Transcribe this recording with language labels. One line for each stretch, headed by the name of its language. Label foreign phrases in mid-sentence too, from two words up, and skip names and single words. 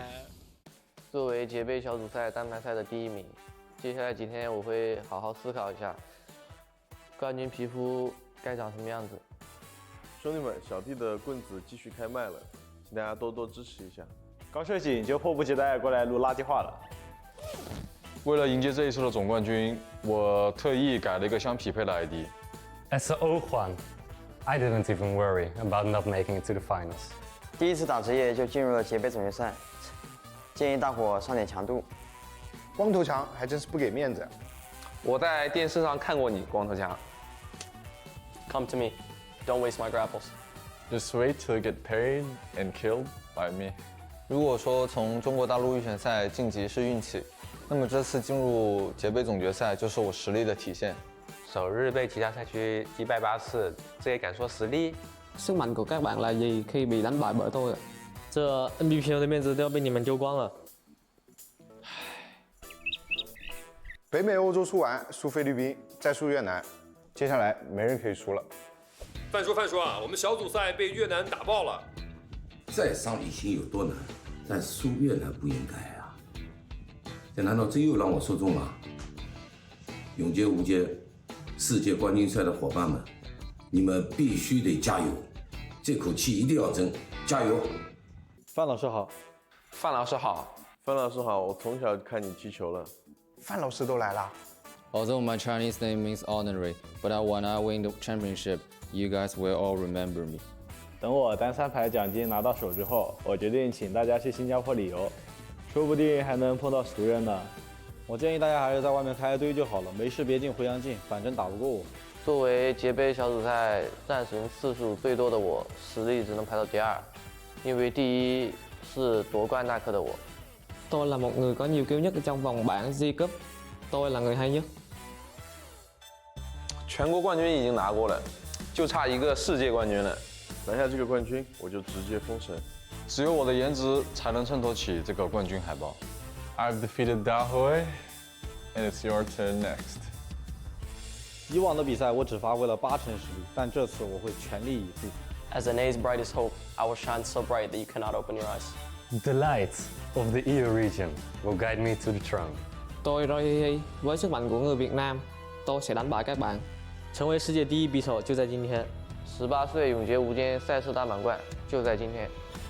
Chinese: 作为杰杯小组赛单排赛的第1名，接下来几天我会好好思考一下，冠军皮肤该长什么样子。兄弟们，小弟的棍子继续开卖了，请大家多多支持一下。刚睡醒就迫不及待过来录垃圾话了。为了迎接这一次的总冠军，我特意改了一个相匹配的 ID。
English: As an old one, I didn't even worry about not making it to the finals.
Chinese: 第一次打职业就进入了杰杯总决赛，建议大伙上点强度。光头强还真是不给面子。我在电视上看过你，光头强。
English: Come to me, don't waste my grapples. Just wait till you get parried and killed by me.
Chinese: 如果说从中国大陆预选赛晋级是运气，那么这次进入杰杯总决赛就是我实力的体现。首日被其他赛区击败8次，这也敢说实力 ？
Vietnamese: Sức mạnh của các bạn là gì khi bị đánh bại bởi tôi ạ？
Chinese: 这 NBPL 的面子都要被你们丢光了。北美、欧洲输完，输菲律宾，再输越南，接下来没人可以输了。范叔啊，我们小组赛被越南打爆了。再上李鑫有多难，但输越南不应该啊！这难道真又让我说中了？永劫无间世界冠军赛的伙伴们，你们必须得加油，这口气一定要争，加油！范老师好，范老师好，我从小看你踢球了。范老师都来了。
English: Although my Chinese name means ordinary, but when I win the championship, you guys will all remember me.
Chinese: 等我单3排奖金拿到手之后，我决定请大家去新加坡旅游，说不定还能碰到熟人呢。我建议大家还是在外面开堆就好了，没事别进回阳镜，反正打不过我。作为杰杯小组賽战行次數最多的我，實力只能排到第2，因為第1是奪冠那刻的我。
Vietnamese: Tôi là một người có nhiều kill nhất trong vòng bảng G cấp, tôi là người hay nhất。
Chinese: 全国冠军已经拿过了，就差一个世界冠军了。拿下这个冠军，我就直接封神。只有我的颜值才能衬托起这个冠军海报。
English: I've defeated Dahui, and it's your turn next.
Chinese: 以往的比赛我只发挥了80%实力，但这次我会全力以赴， As an A's brightest hope, I will shine so bright that you cannot open your eyes. The lights of the EU region will guide me to the throne.
Vietnamese: Tôi Roy Hi Hi, với sức mạnh của người Việt Nam, tôi sẽ đánh bại các bạn.
Chinese: 成为世界第一匕首就在今天。 18岁永劫无间赛事大满贯就在今天。